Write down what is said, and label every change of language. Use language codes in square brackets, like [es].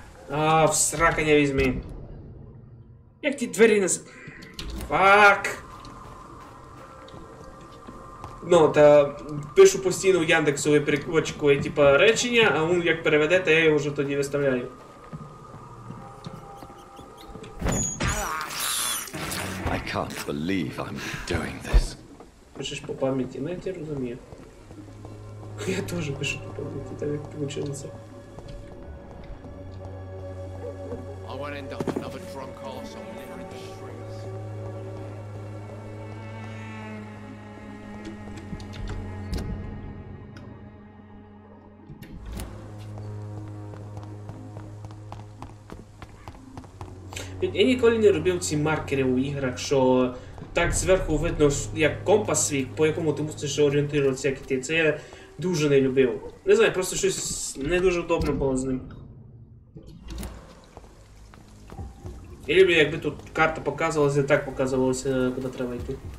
[uk] А, в сракання візьми. Як ті двері не... Фак! Ну, та пишу постійно в Яндексу і перекладчикою, типа, речення, а він як переведе, то я його вже тоді виставляю. [en] I can't believe I'm doing this. [uk] Пишеш по пам'яті, ну я тебе розумію. Я теж пишу по пам'яті, так як вийшло. [en] I won't end up another drunk arsehole littering the streets. [uk] Я ніколи не робив ці маркери у іграх, що так зверху видно, як компас свій, по якому ти мусиш орієнтуватися, як іти. Це я дуже не любив. Не знаю, просто щось не дуже удобно було з ним. Я люблю, якби тут карта показувалася, і так показувалася, куди треба йти.